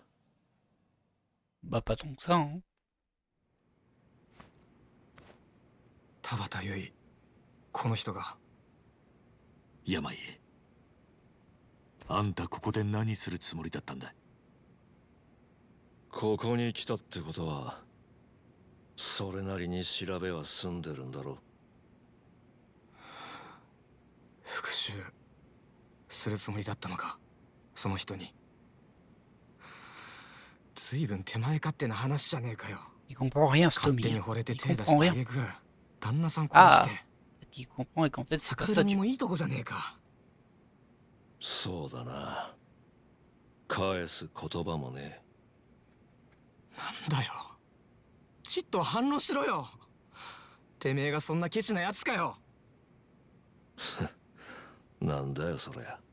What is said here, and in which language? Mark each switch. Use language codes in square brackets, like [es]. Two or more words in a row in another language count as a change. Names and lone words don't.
[fr] Bah, pas tant que ça. Hein. [ja] 田畑優衣、この人が。病。あんたここで何するつもりだったんだ？ここに来たってことはそれなりに調べは済んでるんだろ復讐するつもりだったのか、その人に。随分手前勝手な話じゃねえかよ。 [fr] Il comprend rien, [ja] 勝 [fr] Stomy. [ja] 手に惚れて [fr] Il [ja] 手出 [fr] comprend [ja] した [fr] rien. [ja] 挙句旦那さん殺あして。 [fr] Ce qu'il comprend et qu'en fait, c'est pas [ja] 桜 [fr] ça [ja] に [fr] du [ja] もいいとこじゃねえか。う。そうだな。返す言葉もね。なんだよ、ちっと反論しろよ。てめえがそんなケチなやつかよ。なんだよそりゃ。